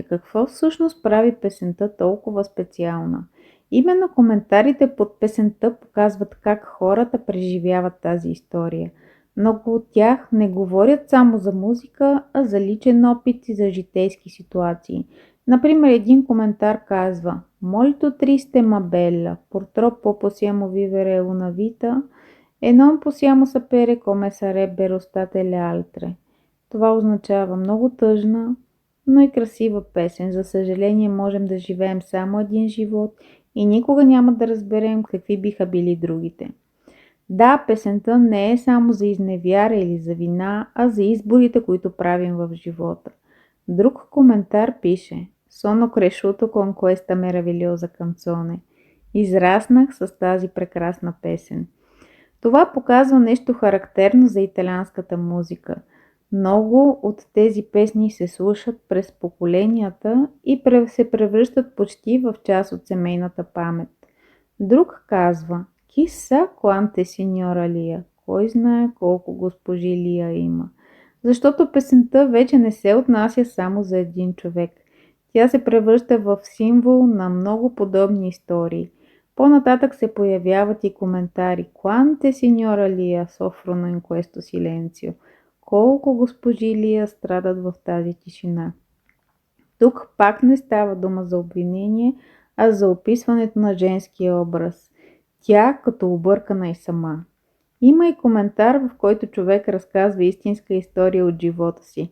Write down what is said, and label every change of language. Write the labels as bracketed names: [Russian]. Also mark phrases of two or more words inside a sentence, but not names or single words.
[Bulgarian] Какво всъщност прави песента толкова специална? Именно коментарите под песента показват как хората преживяват тази история. Много от тях не говорят само за музика, а за личен опит и за житейски ситуации. Например, един коментар казва: [Italian] Molto triste ma bella, purtroppo possiamo vivere una vita e non possiamo sapere come sarebbero state le altre. [Bulgarian] Това означава много тъжна, но и красива песен. За съжаление можем да живеем само един живот и никога няма да разберем какви биха били другите. Да, песента не е само за изневяра или за вина, а за изборите, които правим в живота. Друг коментар пише: [Italian] Sono cresciuto con questa meravigliosa canzone. [Bulgarian] Израснах с тази прекрасна песен. Това показва нещо характерно за италианската музика. Много от тези песни се слушат през поколенията и се превръщат почти в част от семейната памет. Друг казва: [Italian] Chissà quante signora Лия. [Bulgarian] Кой знае колко госпожи Лия има. Защото песента вече не се отнася само за един човек. Тя се превръща в символ на много подобни истории. По-нататък се появяват и коментари. [Italian] Quante signora Лия soffrono in questo silenzio. [Bulgarian] Колко госпожи Лия страдат в тази тишина. Тук пак не става дума за обвинение, а за описването на женския образ. Тя като объркана и сама. Има и коментар, в който човек разказва истинска история от живота си.